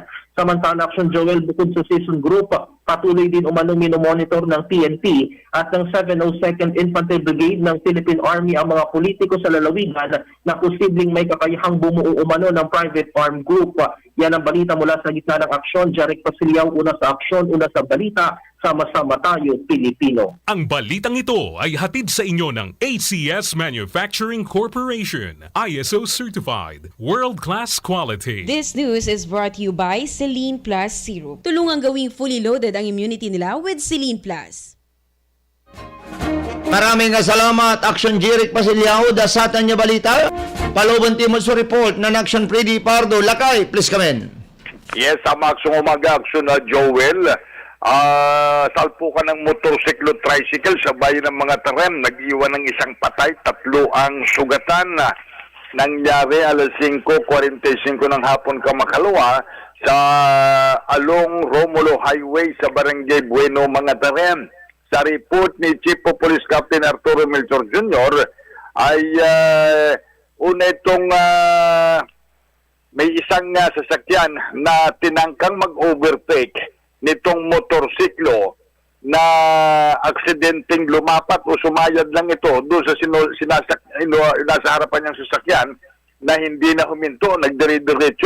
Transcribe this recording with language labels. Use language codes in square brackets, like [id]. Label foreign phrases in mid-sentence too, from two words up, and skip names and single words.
[tl] Samantala, Action Joel, bukod sa Season Group, Patuloy din umanong minomonitor ng PNP at ng 702nd Infantry Brigade ng Philippine Army ang mga politiko sa lalawigan na posibleng may kakayahang bumuo umano ng private armed group. Yan ang balita mula sa gitna ng aksyon. Jeric Pasiliao, una sa aksyon, una sa balita. Sama-sama tayo, Pilipino. Ang balitang ito ay hatid sa inyo ng ACS Manufacturing Corporation, [en] ISO certified, world-class quality. This news is brought to you by Celine Plus Zero. [tl] Tulungang gawing [en] fully loaded [tl] ang immunity nila with Celine Plus. Maraming salamat, Action Jeric Pasiliao, dasatan niya balita. Paloban Timos report ng Action Freddy Pardo. Lakay, [en] please come in. Yes, [tl] sa Aksyon Umaga, Aksyon na Joel. Salpukan ng motorsiklo tricycle sa bayan ng mga Tarem. Nag-iwan ng isang patay, 3 ang sugatan. Nangyari alas 5:45 ng hapon kamakalawa sa along Romulo Highway sa Barangay Bueno, mga Tarem. Sa report ni Chief of Police Captain Arturo Melchor Jr. ay una itong may isang sasakyan na tinangkang mag-overtake nitong motorsiklo na aksidenteng lumapat o sumayad lang ito doon sa nasa harapan niyang sasakyan na hindi na huminto, nagdire-diretso.